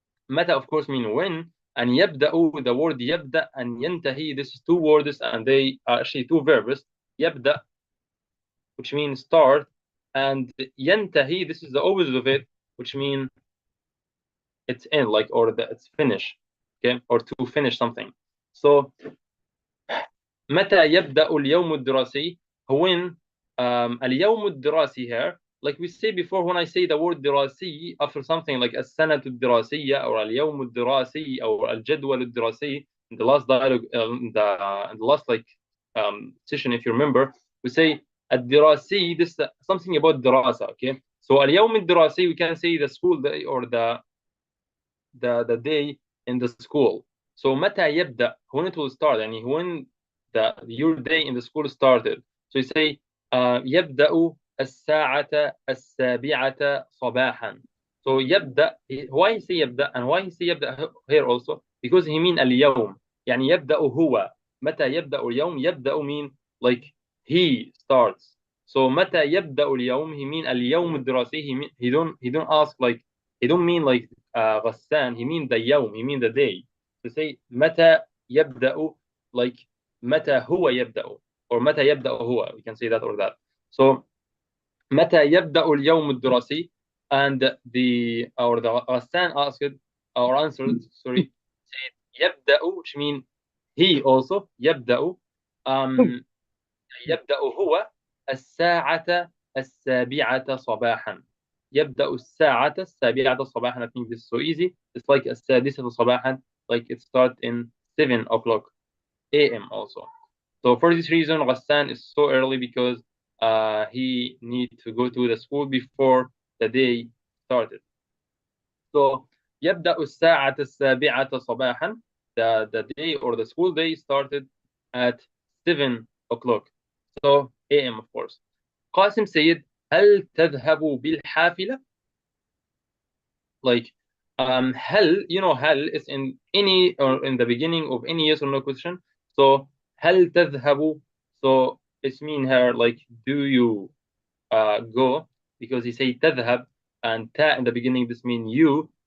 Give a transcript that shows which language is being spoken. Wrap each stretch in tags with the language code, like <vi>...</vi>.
<en>Meta of course mean when, and يبدأ, the word يبدأ and ينتهي, this is two words and they are actually two verbs. يبدأ, which means start, and ينتهي, this is the opposite of it, which means it's end, like, or it's finish, okay, or to finish something.</en> <ar>So متى يبدأ اليوم الدراسي?</ar> <en>when</en> <ar>اليوم الدراسي</ar> <en>here, like we say before, when I say the word دراسي after something like</en> <ar>السنة الدراسية</ar> <en>or اليوم الدراسي or</en> <ar>الجدول الدراسي,</ar> <en>in the last dialogue, in the last like session, if you remember, we say الدراسي, this is something about دراسة, okay? So اليوم الدراسي, we can say the school day or the day in the school. So</en> <ar>متى يبدأ,</ar> <en>when it will start, and when your day in the school started. So you say</en> <ar>يبدأ الساعة 7 صباحا.</ar> <en>So يبدأ, why he say يبدأ and why he say يبدأ here also? Because he mean</en> <ar>اليوم, يعني يبدأ هو. متى يبدأ اليوم?</ar> <en>يبدأ mean like he starts.</en> <ar>So متى يبدأ اليوم,</ar> <en>he mean</en> <ar>اليوم الدراسي.</ar> <en>He don't ask like, he don't mean like غسان, he mean the يوم, he mean the day. To say متى يبدأ, like</en> <ar>متى هو يبدأ,</ar> <en>or</en> <ar>متى يبدأ هو,</ar> <en>we can say that or that. So</en> <ar>متى يبدأ اليوم الدراسي,</ar> <en>and the غسان asked or answered, sorry, said يبدأ, which mean he also</en> <ar>يبدأ يبدأ هو الساعة 7 صباحا. يبدأ الساعة السابعة صباحا.</ar> <en>I think this is so easy. It's like</en> <ar>السادسة صباحا,</ar> <en>like it starts in 7 o'clock a.m. also. So for this reason, Ghassan is so early because he need to go to the school before the day started.</en> <ar>So يبدأ الساعة السابعة صباحا.</ar> <en>The day or the school day started at 7 o'clock. So a.m. of course. Qasim said,</en> <ar>هل تذهب بالحافلة?</ar> <en>Like, هل, you know, هل is in any or in the beginning of any yes or no question.</en> <ar>So هل تذهب?</ar> <en>So it's mean here like, do you go? Because he say تذهب and ta in the beginning, this mean you.</en>